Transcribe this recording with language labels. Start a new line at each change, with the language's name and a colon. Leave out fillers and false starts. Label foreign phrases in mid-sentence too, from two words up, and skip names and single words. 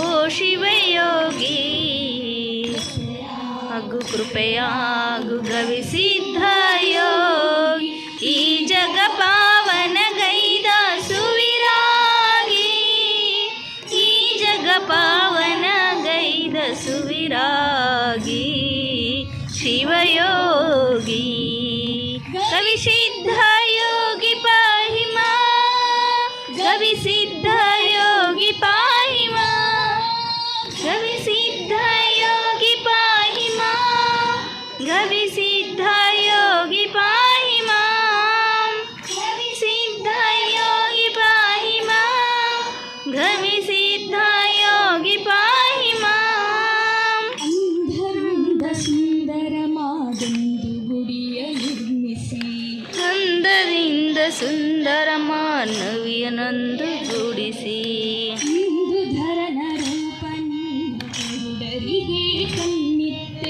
Kannada: ಓ ಶಿವಯೋಗಿ, ಹಾಗೂ ಕೃಪೆಯಾಗು ಕವಿ ಸಿದ್ಧ ಯೋಗಿ, ಈ ಜಗ ಪಾವನ ಗೈದ ಸುವಿರಾಗಿ, ಈ ಜಗ ಪಾವನ ಗೈದ ಸುವಿರಾಗಿ, ಶಿವಯೋಗಿ, ಕವಿ ಸಿದ್ಧ ಯೋಗಿ
Sanskrit: ಪಾಹಿ ಮಾಂ,
Kannada: ಕವಿ ಸಿದ್ಧ ಯೋಗಿ
Sanskrit: ಪಾಹಿ ಮಾಂ,
Kannada: ಕವಿ ಸಿದ್ಧ ಯೋಗಿ
Sanskrit: ಪಾಹಿ ಮಾಂ,
Kannada: ಕವಿ ಸಿದ್ಧ ಯೋಗಿ
Sanskrit: ಪಾಹಿ ಮಾಂ,
Kannada: ಕವಿ ಸಿದ್ಧ ಯೋಗಿ
Sanskrit: ಪಾಹಿ ಮಾಂ,
Kannada: ಕವಿ ಸಿದ್ಧ ಯೋಗಿ
Sanskrit: ಪಾಹಿ ಮಾಂ,
Kannada: ಅಂಧರಿಂದ ಸುಂದರ ಮಾದೊಂದು ಗುಡಿಯ ನಿರ್ಮಿಸಿ, ಅಂದದಿಂದ ಸುಂದರ ಮಾನವಿಯನೊಂದು ಗೂಡಿಸಿ, ಇಂದು ಧರನ ರೂಪ ನೀನು ಕುರುಡರಿಗೆ ಕಣ್ಣಿತ್ತೆ,